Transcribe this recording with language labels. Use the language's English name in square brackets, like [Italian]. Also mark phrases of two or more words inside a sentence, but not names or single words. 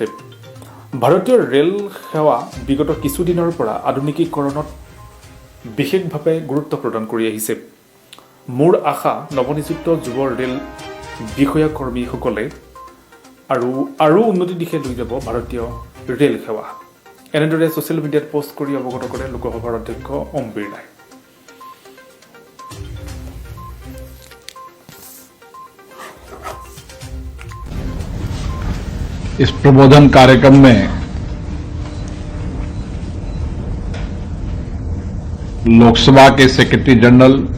[Assamese] ভাৰতীয় ৰেল সেৱা বিগত কিছুদিনৰ পৰা আধুনিকীকৰণত বিশেষভাৱে গুৰুত্ব প্ৰদান কৰি আহিছে। মোৰ আশা নৱনিযুক্ত যুৱ ৰেল বিষয়া কৰ্মীসকলে আৰু উন্নতিৰ দিশে লৈ যাব ভাৰতীয় ৰেল সেৱা। এনেদৰে [English] social media [Assamese] পোষ্ট কৰি অৱগত কৰে লোকসভাৰ অধ্যক্ষ ওম বিৰলাই। [Hindi] इस प्रबोधन कार्यक्रम में लोकसभा के [English] secretary general